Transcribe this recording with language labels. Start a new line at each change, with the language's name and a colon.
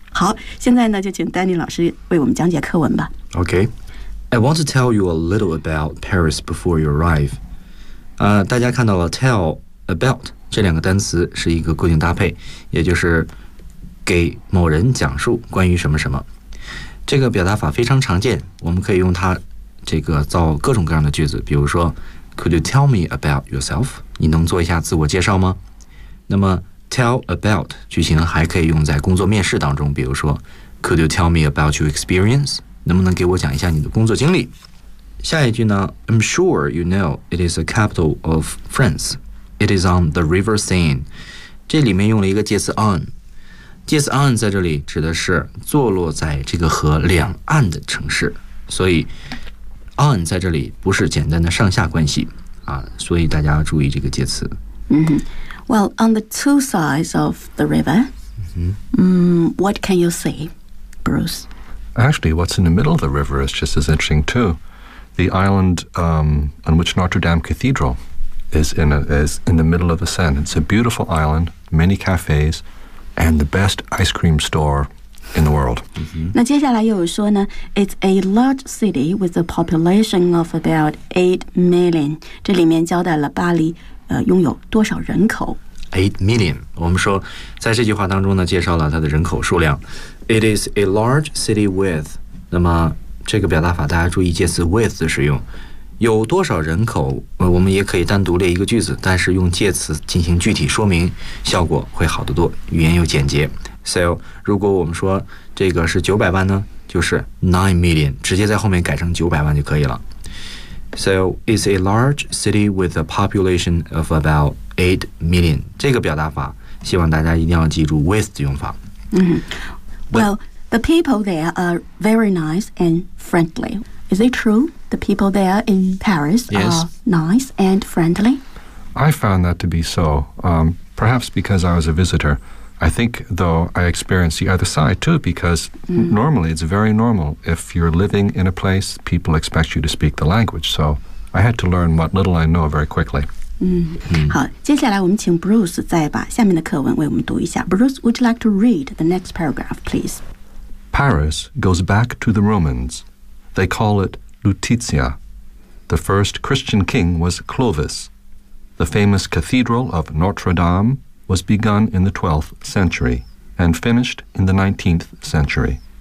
Chinese: 好，现在呢，就请丹尼老师为我们讲解课文吧。
English: Okay, I want to tell you a little about Paris before you arrive.
Chinese: 大家看到了 tell about 这两个单词是一个固定搭配，也就是给某人讲述关于什么什么。这个表达法非常常见，我们可以用它这个造各种各样的句子，比如说 ，
English: Could you tell me about yourself?
Chinese: 你能做一下自我介绍吗？那么Tell about 句型还可以用在工作面试当中，比如说 ，
English: Could you tell me about your experience?
Chinese: 能不能给我讲一下你的工作经历？下一句呢
English: ？I'm sure you know it is the capital of France. It is on the River Seine.
Chinese: 这里面用了一个介词 on， 介词 on 在这里指的是坐落在这个河两岸的城市，所以 on 在这里不是简单的上下关系啊，所以大家要注意这个介词。嗯。
English: Well, on the two sides of the river,、 mm-hmm. What can you see, Bruce? Actually, what's in the middle of the river is just as interesting, too. The island on which Notre Dame Cathedral is in the middle of the Seine. It's a beautiful island, many cafes, and the best ice cream store in the world.、 Mm-hmm.
Chinese: 那接下来又有说呢
English: it's a large city with a population of about 8 million.
Chinese: 这里面交代了巴黎拥有多少人口
English: ？8 million。
Chinese: 我们说，在这句话当中呢，介绍了它的人口数量。
English: It is a large city with。
Chinese: 那么这个表达法，大家注意介词 with 的使用。有多少人口？我们也可以单独列一个句子，但是用介词进行具体说明，效果会好得多，语言又简洁。 So， 如果我们说这个是900万呢，就是 9 million， 直接在后面改成900万就可以了。
English: So, it's a large city with a population of about 8 million.
Chinese: 这个表达法希望大家一定要记住 with 的用法。 Mm-hmm.
English: Well, the people there are very nice and friendly. Is it true the people there in Paris Yes. are nice and friendly? I found that to be so. Perhaps because I was a visitor. I think, though, I experienced the other side, too, because normally it's very normal. If you're living in a place, people expect you to speak the language. So I had to learn what little I know very quickly.
Chinese: 好，接下来我们请 Bruce 再把下面的课文为我们读一下。
English: Bruce, would you like to read the next paragraph, please? Paris goes back to the Romans. They call it Lutetia. The first Christian king was Clovis. The famous cathedral of Notre Dame,was begun in the 12th century and finished in the 19th century.